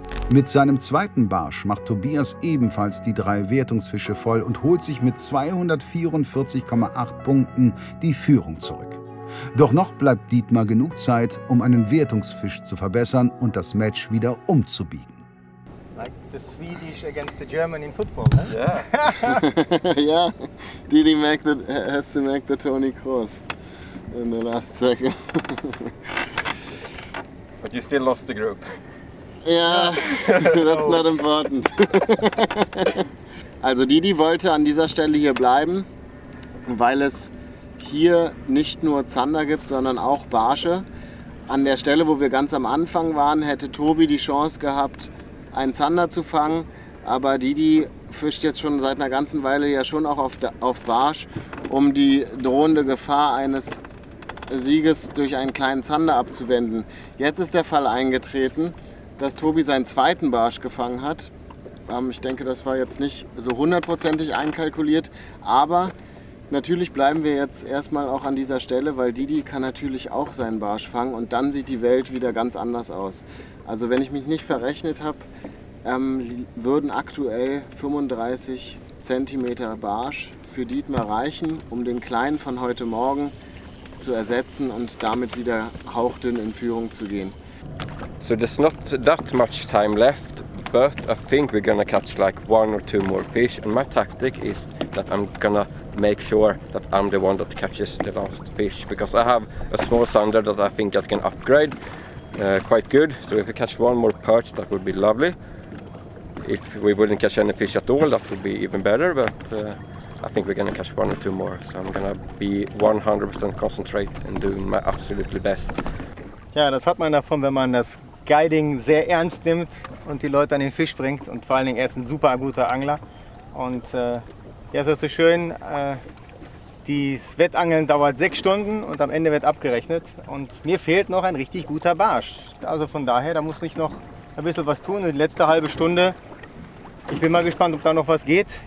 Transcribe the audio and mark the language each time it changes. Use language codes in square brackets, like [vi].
[de] Mit seinem zweiten Barsch macht Tobias ebenfalls die 3 Wertungsfische voll und holt sich mit 244,8 Punkten die Führung zurück. Doch noch bleibt Dietmar genug Zeit, um einen Wertungsfisch zu verbessern und das Match wieder umzubiegen. [en] Like the Swedish against the German in football, ne? Yeah. Ja, Didi has to make the Tony Kroos in the last second. But you still lost the group. Ja, that's not important. [de] Also Didi wollte an dieser Stelle hier bleiben, weil es hier nicht nur Zander gibt, sondern auch Barsche. An der Stelle, wo wir ganz am Anfang waren, hätte Tobi die Chance gehabt, einen Zander zu fangen. Aber Didi fischt jetzt schon seit einer ganzen Weile ja schon auch auf Barsch, um die drohende Gefahr eines Sieges durch einen kleinen Zander abzuwenden. Jetzt ist der Fall eingetreten, dass Tobi seinen zweiten Barsch gefangen hat. Ich denke, das war jetzt nicht so hundertprozentig einkalkuliert, aber Natürlich bleiben wir jetzt erstmal auch an dieser Stelle, weil Didi kann natürlich auch seinen Barsch fangen und dann sieht die Welt wieder ganz anders aus. Also wenn ich mich nicht verrechnet habe, würden aktuell 35 cm Barsch für Dietmar reichen, um den kleinen von heute Morgen zu ersetzen und damit wieder hauchdünn in Führung zu gehen. [en] So there's not that much time left, but I think we're gonna catch like 1 or 2 more fish, and my tactic is that I'm gonna make sure that I'm the one that catches the last fish, because I have a small sunder that I think I can upgrade quite good. So if we catch 1 more perch, that would be lovely. If we wouldn't catch any fish at all, that would be even better, but I think we're gonna catch 1 or 2 more. So I'm gonna be 100% concentrate and doing my absolutely best. [de] Ja, das hat man davon, wenn man das Guiding sehr ernst nimmt und die Leute an den Fisch bringt. Und vor allen Dingen, er ist ein super guter Angler. Und ja, es ist so schön, das Wettangeln dauert 6 Stunden und am Ende wird abgerechnet. Und mir fehlt noch ein richtig guter Barsch. Also von daher, da muss ich noch ein bisschen was tun. Und die letzte halbe Stunde, ich bin mal gespannt, ob da noch was geht.